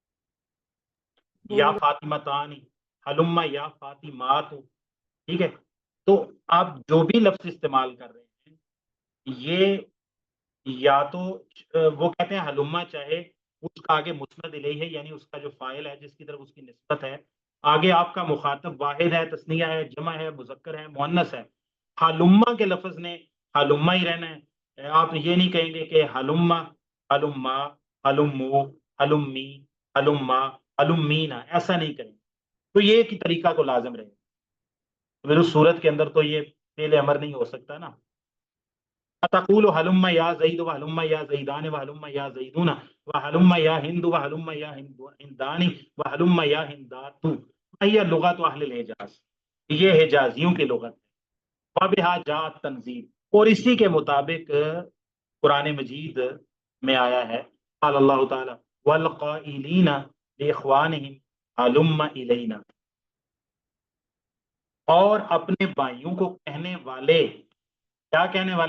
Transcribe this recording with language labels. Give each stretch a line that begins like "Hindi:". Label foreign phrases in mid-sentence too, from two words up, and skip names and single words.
Arabic: یا فاطمہ تانی، حلما یا فاطمات،
Urdu: ٹھیک ہے، تو آپ جو بھی لفظ استعمال کر رہے ہیں یہ یا تو وہ کہتے ہیں ہلما چاہے اس کا آگے مسند الیہ ہے، یعنی اس کا جو فاعل ہے جس کی طرف اس کی نسبت ہے، آگے آپ کا مخاطب واحد ہے، تثنیہ ہے، جمع ہے، مذکر ہے، مؤنث ہے، ہلما کے لفظ نے ہلما ہی رہنا ہے۔ آپ یہ نہیں کہیں گے کہ ہلما، ہلما، ہلمو، ہلمی، ہلما، ہلمینا، ایسا نہیں کریں، تو یہ ایک ہی طریقہ کو لازم رہے، پھر اس صورت کے اندر تو یہ فعل امر نہیں ہو سکتا نا۔
Arabic: تقول ہلم یا زید و ہلم یا زیدان و ہلم یا زیدون و ہلم یا ہند و ہلم یا ہندانی و ہلم یا ہندات،
Urdu: یہ
Arabic: لغت اہل الحجاز،
Urdu: یہ حجازیوں کی لغت ہے۔
Arabic: وبہا جاءت تنزیل،
Urdu: اور اسی کے مطابق قرآن مجید میں آیا ہے،
Arabic: قال اللہ تعالی والقائلین لاخوانہم ہلم الینا،
Urdu: اور اپنے بھائیوں کو کہنے والے، کیا کہنے والے؟